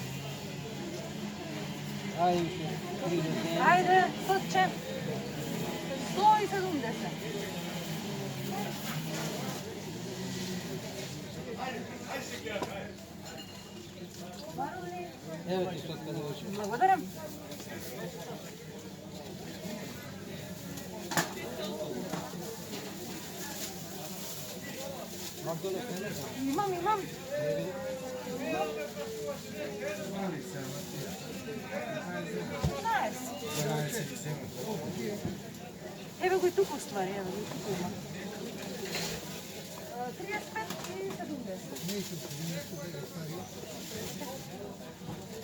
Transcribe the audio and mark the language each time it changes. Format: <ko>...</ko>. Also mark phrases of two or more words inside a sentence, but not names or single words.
<sr>Ajde više. 30. Ajde, to će. 170. Evo ti stotka da hoće.</sr> <mk>Благодарам. Имам. Ево го и тук ствари, ево го и тук има. 35 и 70.</mk>